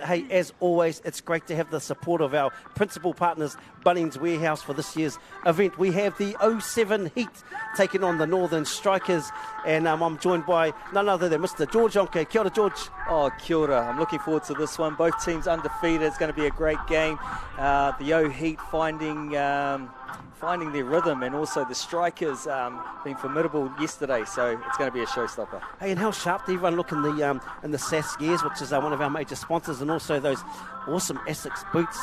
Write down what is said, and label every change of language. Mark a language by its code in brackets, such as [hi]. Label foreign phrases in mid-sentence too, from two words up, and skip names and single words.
[en] Hey, as always, it's great to have the support of our principal partners, Bunnings Warehouse, for this year's event. We have the 07 Heat taking on the Northern Strikers, and I'm joined by none other than Mr. George Onke. [mi] Kia ora, George. Oh, kia ora. [en] I'm looking forward to this one. Both teams undefeated. It's going to be a great game. The Heat finding their rhythm, and also the Strikers being formidable yesterday, so it's going to be a showstopper. Hey, and how sharp do everyone look in the SAS gears, which is one of our major sponsors, and also those awesome Essex boots.